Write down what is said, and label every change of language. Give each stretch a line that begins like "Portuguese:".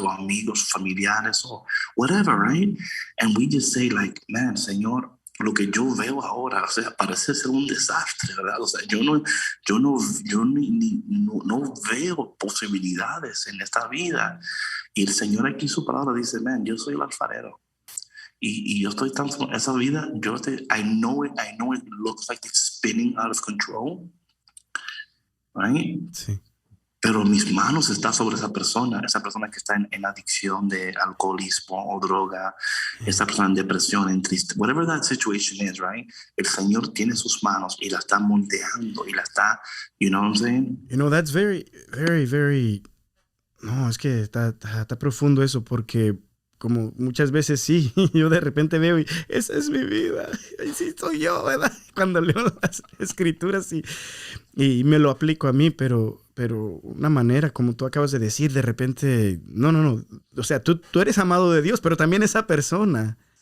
Spanish: O amigos, familiares, o whatever, right?
English: And we just say like, man,
Spanish: Señor, lo que yo veo ahora, o sea, parece ser un desastre, ¿verdad? O sea, yo no veo posibilidades en esta vida. Y el Señor aquí en su palabra dice, man, yo soy el alfarero. Y yo estoy tan, esa vida,
English: I know it looks like it's spinning out of control, right?
Spanish: Sí. Pero mis manos están sobre esa persona que está en adicción de alcoholismo o droga, esa persona en depresión, en triste,
English: whatever that situation is, right?
Spanish: El Señor tiene sus manos y la está moldeando y la está,
English: you know what I'm saying? You know, that's very, very, very...
Spanish: No, es que está profundo eso porque como muchas veces sí, yo de repente veo y esa es mi vida, y sí soy yo, ¿verdad? Cuando leo las escrituras y me lo aplico a mí, pero una manera, como tú acabas de decir, de repente, no, o sea, tú eres amado de Dios, pero también esa persona.